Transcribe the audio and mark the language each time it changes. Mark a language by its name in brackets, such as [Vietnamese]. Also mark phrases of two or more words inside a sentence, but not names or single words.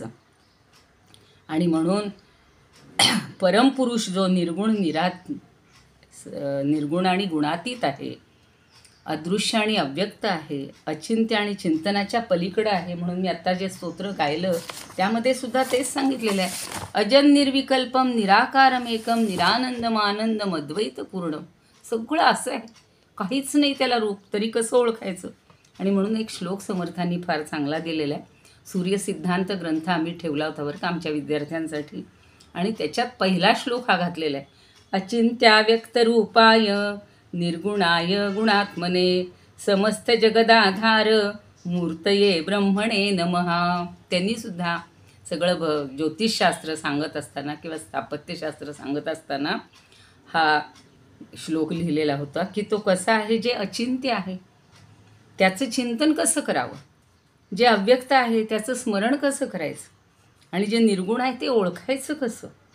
[Marathi] आणि म्हणून परमपुरुष जो निर्गुण आणि गुणातीत आहे, अदृश्य आणि अव्यक्त आहे, अचिंत्य आणि चिंतनाच्या पलीकडं आहे. म्हणून मी आत्ता जे स्तोत्र गायलं त्यामध्ये सुद्धा तेच सांगितलेलं आहे. [Sanskrit] अजन निर्विकल्पम निराकारमेकम निरानंदमानंदम अद्वैत पूर्णम. [Marathi] सगळं असं आहे, काहीच नाही त्याला रूप, तरी कसं ओळखायचं? आणि म्हणून एक श्लोक समर्थांनी फार चांगला दिलेला आहे. सूर्यसिद्धांत ग्रंथ आम्ही ठेवला होता बरं का आमच्या विद्यार्थ्यांसाठी, आणि त्याच्यात पहिला श्लोक हा घातलेला आहे. [Sanskrit] अचिंत्याव्यक्तरूपाय निर्गुणाय गुणात्मने समस्त जगदाधार मूर्तये ब्रह्मणे नमः. [Marathi] त्यांनीसुद्धा सगळं ज्योतिषशास्त्र सांगत असताना किंवा स्थापत्यशास्त्र सांगत असताना हा श्लोक लिहिलेला होता की तो कसा आहे, जे अचिंत्य आहे त्याचं चिंतन कसं करावं, जे अव्यक्त आहे त्याचं स्मरण कसं करायचं, आणि जे निर्गुण आहे ते ओळखायचं कसं.